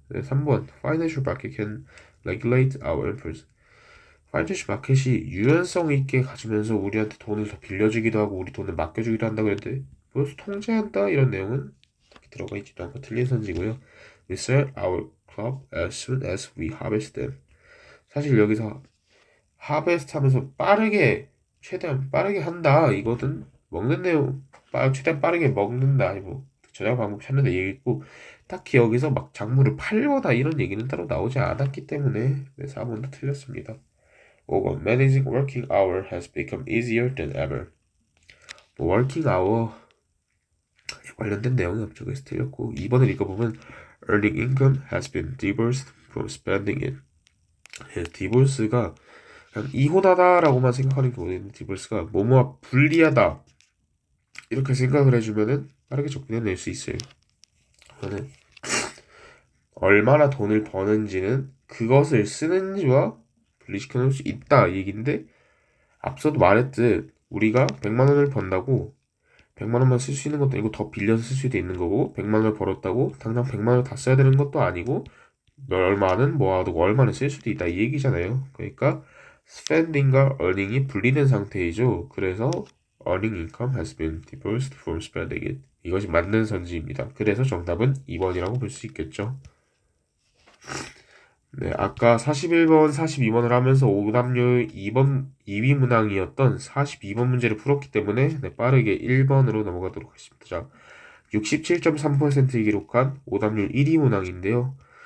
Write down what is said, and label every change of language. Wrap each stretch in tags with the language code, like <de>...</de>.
<ko>네, 3번</ko> <en>Financial market can regulate our impulse.</en> <ko>파이낸셜 마켓이 유연성 있게 가지면서 우리한테 돈을 더 빌려주기도 하고 우리 돈을 맡겨주기도 한다고 그랬는데 벌써 통제한다 이런 내용은 들어가 있지도 않고 틀린 선지고요.</ko> <en>We sell our crop as soon as we harvest them.</en> <ko>사실 여기서 하베스트 하면서 최대한 빠르게 한다. 이거는 먹는 내용, 최대한 빠르게 먹는다. 아니 뭐 저장 방법 찾는다 얘기했고 딱히 여기서 막 작물을 팔거나 이런 얘기는 따로 나오지 않았기 때문에 4번도 틀렸습니다.</ko> <en>5번 Managing working hour has become easier than ever.</en> <ko>working hour 관련된 내용이 없죠. 그래서 틀렸고 2번을 읽어보면</ko> <en>Earning income has been divorced from spending it.</en> <ko>디볼스가 그냥 이혼하다라고만 생각하는 경우는 있는데 디볼스가 뭐뭐와 분리하다 이렇게 생각을 해주면은 빠르게 접근해낼 수 있어요. 그러면 얼마나 돈을 버는지는 그것을 쓰는지와 분리시켜 놓을 수 있다 이 얘기인데 앞서도 말했듯 우리가 100만 원을 번다고 100만 원만 쓸 수 있는 것도 아니고 더 빌려서 쓸 수도 있는 거고 100만 원을 벌었다고 당장 100만 원을 다 써야 되는 것도 아니고 얼마는 모아두고 얼마는 쓸 수도 있다 이 얘기잖아요. 그러니까 spending과 earning이 분리된 상태이죠. 그래서</ko> <en>earning income has been divorced from spending it.</en> <ko>이것이 맞는 선지입니다. 그래서 정답은 2번이라고 볼 수 있겠죠. 네, 아까 41번, 42번을 하면서 오답률 2번, 2위 문항이었던 42번 문제를 풀었기 때문에 네, 빠르게 1번으로 넘어가도록 하겠습니다. 자, 67.3% 기록한 오답률 1위 문항인데요.</ko>